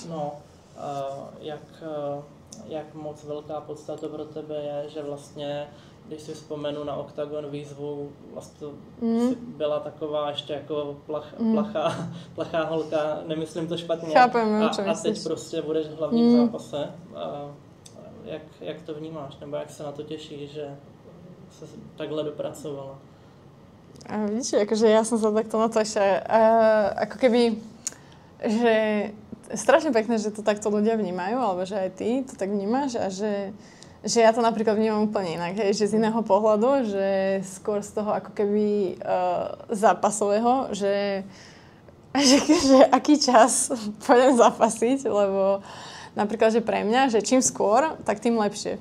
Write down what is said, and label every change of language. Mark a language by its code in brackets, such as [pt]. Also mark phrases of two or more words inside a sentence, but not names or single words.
[cs] No, jak moc velká podstata pro tebe je, že vlastně, když si vzpomenu na oktagon výzvu, vlastně byla taková ještě jako plachá holka, nemyslím to špatně. [sk] Chápem, [cs] a teď prostě budeš v hlavním zápase. Jak to vnímáš, nebo jak se na to těšíš, že se takhle dopracovala? [sk] Vidíš, akože ja som sa takto na to ešte, ako keby, že strašne pekné, že to takto ľudia vnímajú, alebo že aj ty to tak vnímaš a že ja to napríklad vnímam úplne inak, hej, že z iného pohľadu, že skôr z toho ako keby zápasového, že aký čas pôjdem zapasiť, lebo napríklad, že pre mňa, že čím skôr, tak tým lepšie.